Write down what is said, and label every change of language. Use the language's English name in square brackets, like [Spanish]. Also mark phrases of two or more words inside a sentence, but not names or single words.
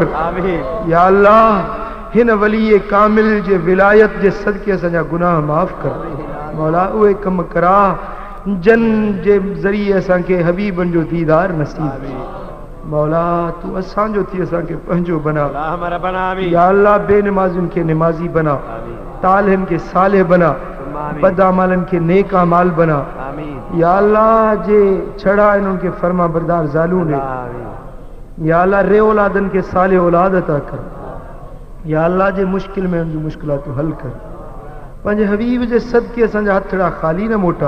[Sindhi] آمين، या अल्लाह हिन वली कामिल जे विलायत जे सदके असांजा गुनाह माफ़ कर। मौला उहे कम करा जन जे ज़रिए असांखे हबीबन जो दीदार नसीब थी। मौला तू असांजो थी असांखे पंहिंजो बना। [Arabic] اللهم ربنا آمين، [Sindhi] या अल्लाह बेनमाज़ुनि खे निमाज़ी बना, آمين، तालिहनि खे सालिह बना, [Arabic] ثم آمين، [Sindhi] बदअमलनि खे नेक अमाल बना। آمين، या अल्लाह जे छड़ा आहिनि उन्हनि खे फरमा बरदार ज़ालूं ॾे। آمين، या अल्लाह रे औलादनि खे सालिह औलाद अता कर। या अल्लाह जे मुश्किल में उन जूं मुश्किलातूं हल कर। पंहिंजे हबीब जे सदके असांजा हथ ॾांहुं ख़ाली न मोटा।